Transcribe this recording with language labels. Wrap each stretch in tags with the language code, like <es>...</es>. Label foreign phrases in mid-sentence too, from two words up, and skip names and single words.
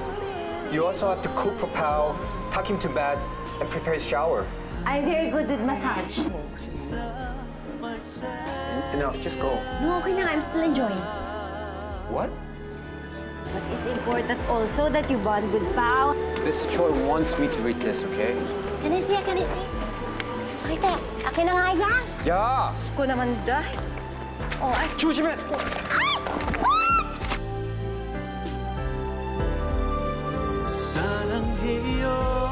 <en>You also have to cook for Pao, tuck him to bed, and prepare his shower. I'm very good with massage. Enough, just go. No,</en> <tl>okay na.</tl> <en>I'm still enjoying. What? But it's important also that you bond with Pao. Mr. Choi wants me to read this, okay? Can I see?</en> <tl>Kita, akin na nga yan.</tl> <en>Yeah!</en> <tl>Ko naman dahil. Oh, ay.</tl> <ko>조심해! 사랑해요</ko>